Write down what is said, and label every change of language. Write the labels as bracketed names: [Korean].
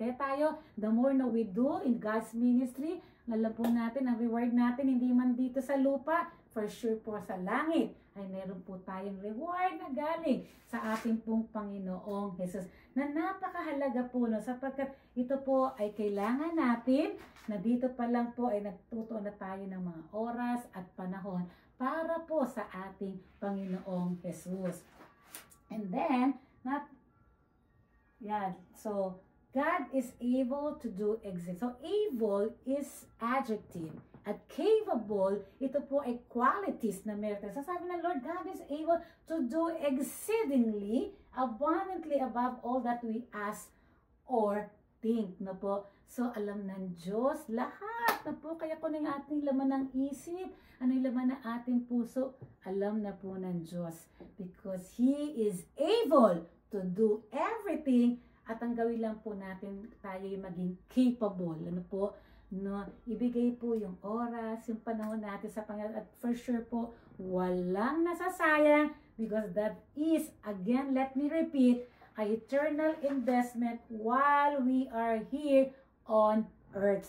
[Filipino] Kaya tayo, [English] the more na we do [Filipino] in God's ministry, alam po natin, ang reward natin, hindi man dito sa lupa, [English] for sure [Filipino] po sa langit, ay meron po tayong reward na galing sa ating pong Panginoong Jesus. Na napakahalaga po, no, sapagkat ito po ay kailangan natin na dito pa lang po ay nagtutuon na tayo ng mga oras at panahon para po sa ating Panginoong Jesus. [English] And then, so, God is able to do exist. So, able is adjective. [Filipino] At [English] capable, [Filipino] ito po ay [English] qualities [Filipino] na meron. [English] So, [Filipino] sabi ng [English] Lord, God is able to do exceedingly, abundantly above all that we ask or think. [Filipino] No po? So, alam ng Diyos, lahat na po. Kaya kung yung ating laman ng isip, ano yung laman ng ating puso, alam na po ng Diyos. [English] Because He is able to do everything. [Filipino] At ang gawin lang po natin, tayo yung maging capable. Ano po? No, ibigay po yung oras, yung panahon natin sa Panginoon. At [English] for sure [Filipino] po, walang nasasayang. [English] Because that is, again, let me repeat, an eternal investment while we are here on earth.